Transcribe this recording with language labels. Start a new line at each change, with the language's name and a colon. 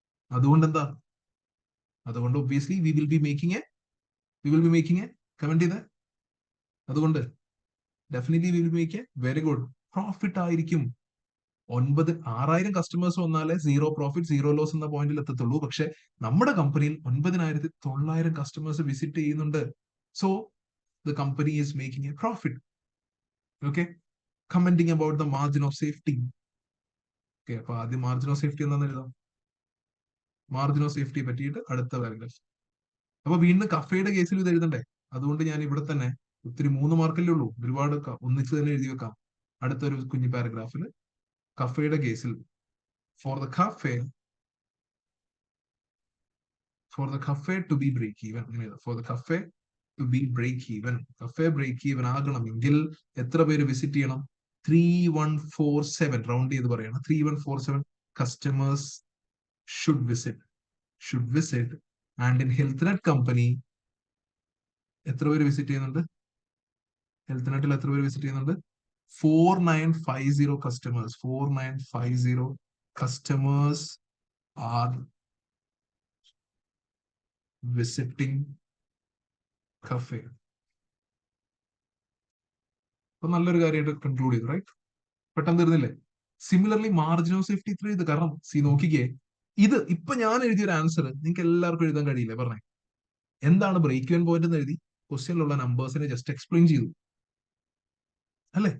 Malayalam: അതുകൊണ്ട് എന്താ? അതുകൊണ്ട് obviously
English: we will be making a
Malayalam: comment ചെയ്ത്, അതുകൊണ്ട് definitely
English: we will make a very good
Malayalam: profit ആയിരിക്കും. 6,000 കസ്റ്റമേഴ്സ് വന്നാലേ സീറോ പ്രോഫിറ്റ് സീറോ ലോസ് എന്ന പോയിന്റിൽ എത്തത്തുള്ളൂ. പക്ഷെ നമ്മുടെ കമ്പനിയിൽ 9,900 കസ്റ്റമേഴ്സ് വിസിറ്റ് ചെയ്യുന്നുണ്ട്.
English: So the company is making a profit. Okay, commenting about the margin of safety.
Malayalam: Okay, അപ്പൊ ആദ്യം മാർജിൻ ഓഫ് സേഫ്റ്റി എന്താണെന്ന് എഴുതാം. മാർജിൻ ഓഫ് സേഫ്റ്റി പറ്റിയിട്ട് അടുത്ത പാരഗ്രാഫ്. അപ്പൊ വീണ്ടും കഫേയുടെ കേസിൽ ഇത് എഴുതണ്ടേ? അതുകൊണ്ട് ഞാൻ ഇവിടെ തന്നെ ഒത്തിരി 3 മാർക്കല്ലേ ഉള്ളൂ, ഒരുപാട് ഒന്നിച്ച് തന്നെ എഴുതി വെക്കാം. അടുത്തൊരു കുഞ്ഞു പാരഗ്രാഫിൽ കഫേയുടെ കേസിൽ
English: for the cafe to be break even,
Malayalam: for the cafe to be break even, cafe break even ആകണമെങ്കിൽ എത്ര പേര് വിസിറ്റ് ചെയ്യണം?
English: 3,147,
Malayalam: റൗണ്ട് ചെയ്ത് പറയണം.
English: 3,147 customers should visit and in health net company
Malayalam: എത്ര പേര് വിസിറ്റ് ചെയ്യുന്നുണ്ട്? ഹെൽത്ത് നെറ്റിൽ എത്ര പേര് വിസിറ്റ് ചെയ്യുന്നുണ്ട്?
English: 4,950 customers. 4,950 customers are visiting cafe.
Malayalam: അപ്പൊ നല്ലൊരു കാര്യമായിട്ട് കൺക്ലൂഡ് ചെയ്തു, റൈറ്റ്? പെട്ടെന്ന് തീർന്നില്ലേ? സിമിലർലി മാർജിൻ ഓഫ് സേഫ്റ്റി ഇത്ര ഇത്. കാരണം നോക്കിക്കേ, ഇത് ഇപ്പൊ ഞാൻ എഴുതിയൊരു ആൻസർ നിങ്ങൾക്ക് എല്ലാവർക്കും എഴുതാൻ കഴിയില്ലേ? പറഞ്ഞേ, എന്താണ് ബ്രേക്ക് ഈവൻ പോയിന്റ് എന്ന് എഴുതി ക്വസ്റ്റ്യനിലുള്ള നമ്പേഴ്സിനെ ജസ്റ്റ് എക്സ്പ്ലെയിൻ ചെയ്തു അല്ലെ?